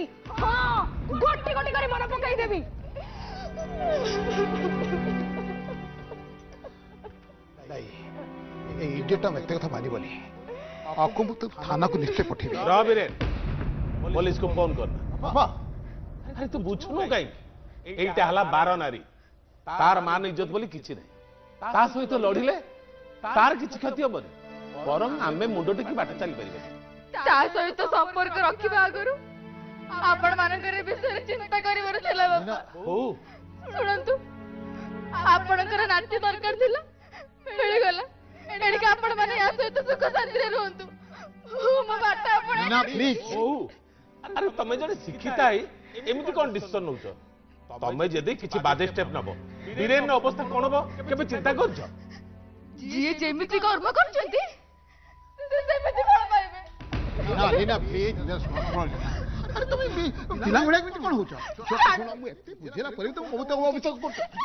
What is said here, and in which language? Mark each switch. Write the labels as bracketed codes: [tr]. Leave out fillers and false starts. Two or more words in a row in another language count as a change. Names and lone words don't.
[or] ହଁ ଗୋଟି ଗୋଟି କରି ମନେ ପକାଇଦେବି। ଇଡିୟଟଟା ଏତେ କଥା ମାନିବନି। ଆକୁ ମୁଁ ଥାନାକୁ ନିଶ୍ଚୟ ପଠେଇବି। ରବିରେ ପୋଲିସକୁ ଫୋନ କରନା। ବାପା ଆରେ ତୁ ବୁଝୁନୁ କାହିଁକି? ଏଇଟା ହେଲା 12 ନାରୀ, ତାର ମାନ ଇଜ୍ଜତ ବୋଲି କିଛି ନାହିଁ। ତା ସହିତ ଲଢ଼ିଲେ ତାର କିଛି କ୍ଷତି ହବନି, ବରଂ ଆମେ ମୁଣ୍ଡ ଟେକି ବାଟ ଚାଲି ପାରିବେ। ତା ସହିତ ସମ୍ପର୍କ ରଖିବା ଆଗରୁ ଆପଣ ମାନଙ୍କର ବିଷୟରେ ଚିନ୍ତା କରିବାର ଥିଲା ବାପା। ହଉ ଶୁଣନ୍ତୁ, ଆପଣଙ୍କର ନାତି ଦରକାର ଥିଲା, ମିଳିଗଲା। ଏଣିକି ଆପଣ ମାନେ ୟା ସହିତ ସୁଖ ଶାନ୍ତିରେ ରୁହନ୍ତୁ। ମୋ ବାଟ ଆପଣ ନା ପ୍ଲିଜ। ହଉ ଆରେ ତମେ ଜଣେ ଶିକ୍ଷିତା ହେଇ ଏମିତି କଣ ডিসিশন নଉଛ? ତମେ ଯଦି କିଛି ବାଜେ ଷ୍ଟେପ ନବ ବୀରେନ ଅବସ୍ଥା କଣ ହବ କେବେ ଚିନ୍ତା କରିଛ? ଯିଏ ଯେମିତି କର୍ମ କରୁଛନ୍ତି ସେ ସେମିତି ଫଳ ପାଇବେ। ନା ଲିନା ପ୍ଲିଜ ଆରେ ତମେ ପିଲା ଭଳିଆ କେମିତି କଣ ହଉଛ? ଶୁଣ ମୁଁ ଏତେ ବୁଝିଲା ପରେ ବି ତମେ ବହୁତ ଅବିଶ୍ୱାସ କରୁଛ।